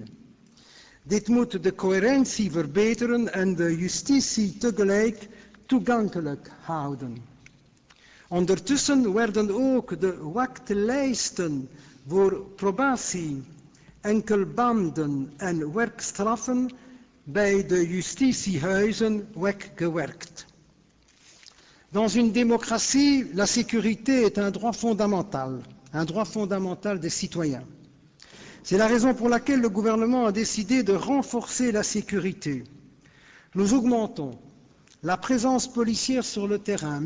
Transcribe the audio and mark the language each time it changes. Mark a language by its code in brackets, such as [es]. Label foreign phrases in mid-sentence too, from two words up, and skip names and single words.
[nl] Dit moet de coherentie verbeteren en de justitie tegelijk toegankelijk houden. Ondertussen werden ook de wachtlijsten voor probatie, enkelbanden en werkstraffen bij de justitiehuizen weggewerkt. [fr] Dans une démocratie, la sécurité est un droit fondamental des citoyens. C'est la raison pour laquelle le gouvernement a décidé de renforcer la sécurité. Nous augmentons la présence policière sur le terrain.